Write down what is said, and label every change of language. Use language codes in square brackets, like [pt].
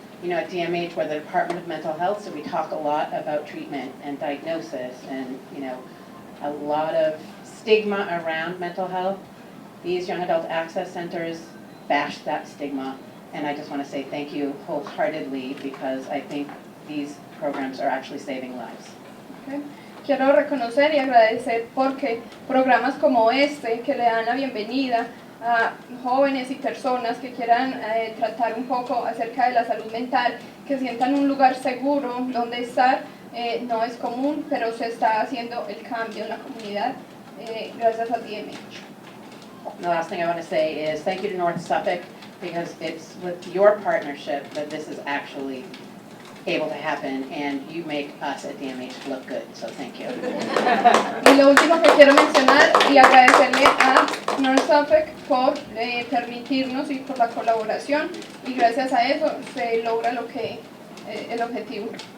[en] You know, at DMH, we're the Department of Mental Health, so we talk a lot about treatment and diagnosis and, you know, a lot of stigma around mental health. These young adult access centers bash that stigma, and I just want to say thank you wholeheartedly because I think these programs are actually saving lives. Okay. [es] Quiero reconocer y agradecer porque programas como este que le dan la bienvenida a jóvenes y personas que quieran tratar un poco acerca de la salud mental, que sientan un lugar seguro donde estar, no es común, pero se está haciendo el cambio en la comunidad gracias a DMH. [en] And the last thing I want to say is thank you to North Suffolk because it's with your partnership that this is actually able to happen and you make us at DMH look good, so thank you. [es] Y lo último que quiero mencionar y agradecerle a North Suffolk por permitirnos y por la colaboración y gracias a eso se logra lo que el objetivo.